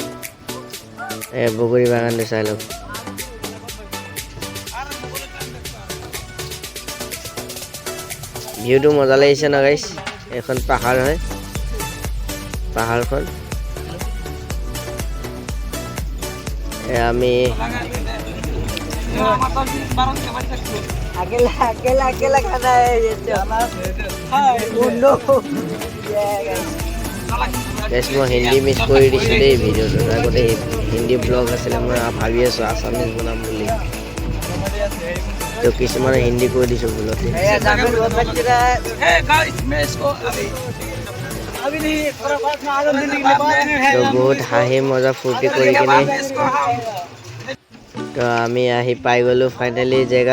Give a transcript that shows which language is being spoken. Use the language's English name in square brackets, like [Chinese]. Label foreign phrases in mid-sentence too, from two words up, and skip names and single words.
[Assamese] বগৰী বাগানটো চাই লওক। ভিউটো মজা লাগিছে ন গাইছ। এখন পাহাৰ হয়, পাহাৰখন আমি [Hindi] अकेला खाना है ये तो। [Assamese] গাইছ মই হিন্দী মিছ কৰি দিছোঁ দেই ভিডিঅ'টোত। আগতে হিন্দী ব্লগ আছিলে, মই ভাবি আছোঁ আছামিজ বনাম বুলি। তো কিছুমানে হিন্দী কৰি দিছোঁ ভুলতে। তো বহুত হাঁহি মজা ফূৰ্তি কৰি কিনে তো আমি আহি পাই গ'লোঁ ফাইনেলি জেগা।